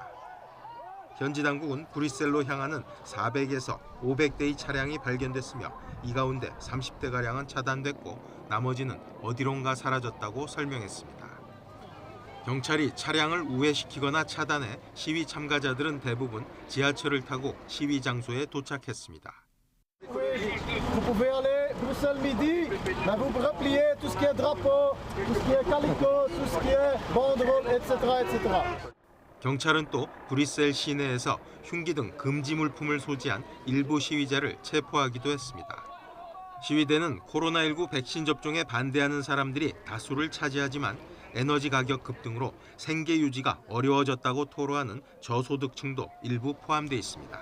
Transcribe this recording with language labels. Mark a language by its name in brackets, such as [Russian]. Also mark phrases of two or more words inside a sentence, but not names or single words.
[Korean] 현지 당국은 브뤼셀로 향하는 400에서 500대의 차량이 발견됐으며 이 가운데 30대가량은 차단됐고 나머지는 어디론가 사라졌다고 설명했습니다. 경찰이 차량을 우회시키거나 차단해 시위 참가자들은 대부분 지하철을 타고 시위 장소에 도착했습니다. [French] Vous pouvez aller Bruxelles midi, mais vous repliez tout ce qui est drapeau, tout ce qui est calicot, tout ce qui est banderole, etc., etc. [Korean] 경찰은 또 브뤼셀 시내에서 흉기 등 금지 물품을 소지한 일부 시위자를 체포하기도 했습니다. 시위대는 코로나19 백신 접종에 반대하는 사람들이 다수를 차지하지만 에너지 가격 급등으로 생계 유지가 어려워졌다고 토로하는 저소득층도 일부 포함돼 있습니다.